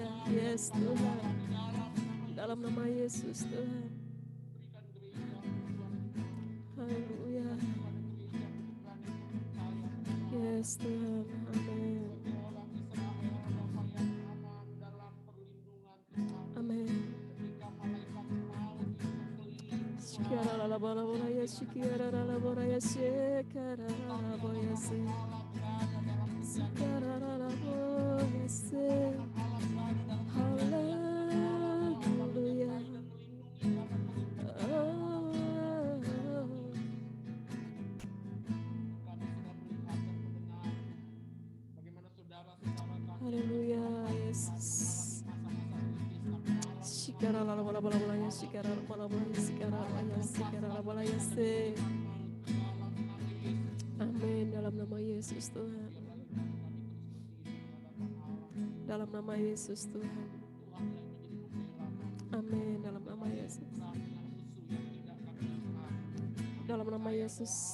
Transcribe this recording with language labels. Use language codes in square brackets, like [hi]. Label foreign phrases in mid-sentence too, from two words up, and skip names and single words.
[id] Yes Tuhan. Dalam nama Yesus Tuhan. Haleluya. Yes Tuhan. Amin. Amin. Shikara la bola bola ya shikara la bola ya shikara la bola ya se. Shikara la bola ya se. Haleluya. Haleluya, Yesus. Shikara la bola bola bola ya shikara la bola bola ya shikara la bola ya se. Amin, dalam nama Yesus Tuhan. Dalam nama Yesus Tuhan. Amin, dalam nama Yesus. Dalam nama Yesus.